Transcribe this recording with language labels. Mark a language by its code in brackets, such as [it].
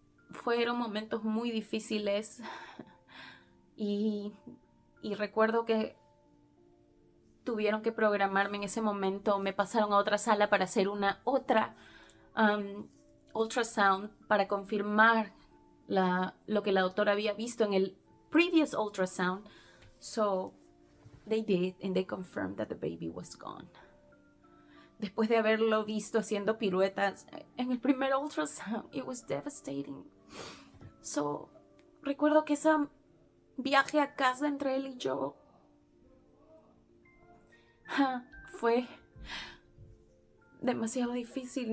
[es] Fueron momentos muy difíciles y recuerdo que tuvieron que programarme en ese momento, me pasaron a otra sala para hacer una otra ultrasound para confirmar lo que la doctora había visto en el [en] previous ultrasound. So they did, and they confirmed that the baby was gone. [es] Después de haberlo visto haciendo piruetas en el primer ultrasound, [en] it was devastating. [es] Recuerdo que ese viaje a casa entre él y yo fue demasiado difícil.